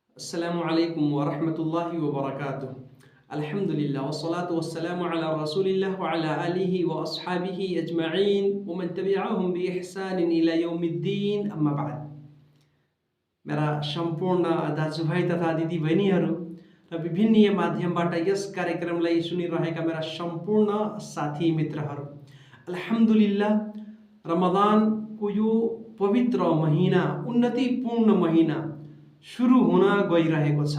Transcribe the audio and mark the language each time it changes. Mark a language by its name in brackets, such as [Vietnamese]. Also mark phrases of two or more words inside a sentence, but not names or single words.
[Arabic] السلام عليكم ورحمة الله وبركاته. الحمد لله والصلاة والسلام على رسول الله وعلى آله وأصحابه أجمعين ومن تبعهم بإحسان إلى يوم الدين أما بعد. [Nepali] मेरा सम्पूर्ण दाजुभाइ तथा दिदीबहिनीहरू र विभिन्न माध्यमबाट यस कार्यक्रमलाई सुनिरहेका मेरा सम्पूर्ण साथी मित्रहरू, अल्हम्दुलिल्लाह रमदानको यो पवित्र महिना, उन्नतिपूर्ण महिना सुरु हुन गइरहेको छ।